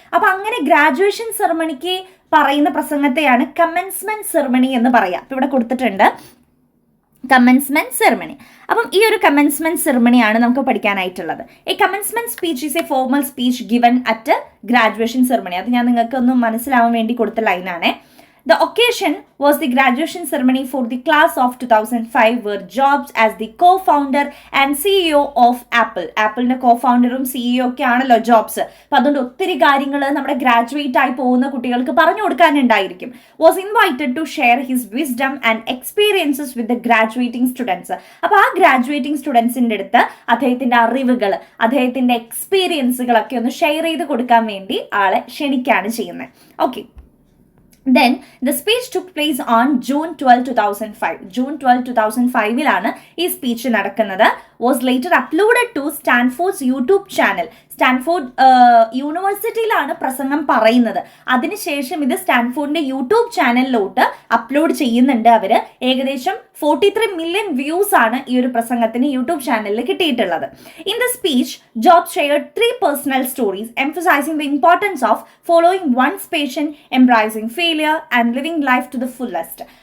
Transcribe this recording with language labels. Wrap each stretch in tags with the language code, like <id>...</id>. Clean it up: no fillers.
<ml>അപ്പം അങ്ങനെ ഗ്രാജുവേഷൻ സെറമണിക്ക് പറയുന്ന പ്രസംഗത്തെയാണ് കമൻസ്മെന്റ് സെറമണി എന്ന് പറയാം. അപ്പം ഇവിടെ കൊടുത്തിട്ടുണ്ട് കമൻസ്മെന്റ് സെറമണി. അപ്പം ഈ ഒരു കമൻസ്മെന്റ് സെറമണിയാണ് നമുക്ക് പഠിക്കാനായിട്ടുള്ളത്.</ml> <en>ഈ commencement speech is a formal speech given at graduation ceremony.</en> <ml>അത് ഞാൻ നിങ്ങൾക്ക് ഒന്ന് മനസ്സിലാവാൻ വേണ്ടി കൊടുത്ത ലൈനാണ്.</ml> <en>The occasion was the graduation ceremony for the class of 2005 where Jobs as the co-founder and CEO of Apple.</en> <ml>ആപ്പിളിന്റെ co-founderഉം CEO ഒക്കെ ആണല്ലോ ജോബ്സ്. അപ്പം അതുകൊണ്ട് ഒത്തിരി കാര്യങ്ങൾ നമ്മുടെ ഗ്രാജുവേറ്റ് ആയി പോകുന്ന കുട്ടികൾക്ക് പറഞ്ഞു കൊടുക്കാനുണ്ടായിരിക്കും.</ml> <en>Was invited to share his wisdom and experiences with the graduating students.</en> <ml>അപ്പോൾ ആ ഗ്രാജുവേറ്റിംഗ് സ്റ്റുഡൻസിൻ്റെ അടുത്ത് അദ്ദേഹത്തിൻ്റെ അറിവുകൾ, അദ്ദേഹത്തിൻ്റെ എക്സ്പീരിയൻസുകളൊക്കെ ഒന്ന് ഷെയർ ചെയ്ത് കൊടുക്കാൻ വേണ്ടി ആളെ ക്ഷണിക്കുകയാണ് ചെയ്യുന്നത്.</ml> <en>Okay, then the speech took place on June 12, 2005.</en> <ml>June 12, 2005 ഈ സ്പീച്ച് നടക്കുന്നത്.</ml> <en>was later uploaded to Stanford's YouTube channel.</en> <ml>Stanford യൂണിവേഴ്സിറ്റിയിലാണ് പ്രസംഗം പറയുന്നത്. അതിനുശേഷം ഇത് സ്റ്റാൻഫോർഡിന്റെ യൂട്യൂബ് ചാനലിലോട്ട് അപ്ലോഡ് ചെയ്യുന്നുണ്ട് അവർ. ഏകദേശം 43 മില്യൺ വ്യൂസ് ആണ് ഈ ഒരു പ്രസംഗത്തിന് യൂട്യൂബ് ചാനലിൽ കിട്ടിയിട്ടുള്ളത്.</ml> <en>In the speech Jobs shared 3 personal stories emphasizing the importance of following one's passion, embracing failure and living life to the fullest.</en>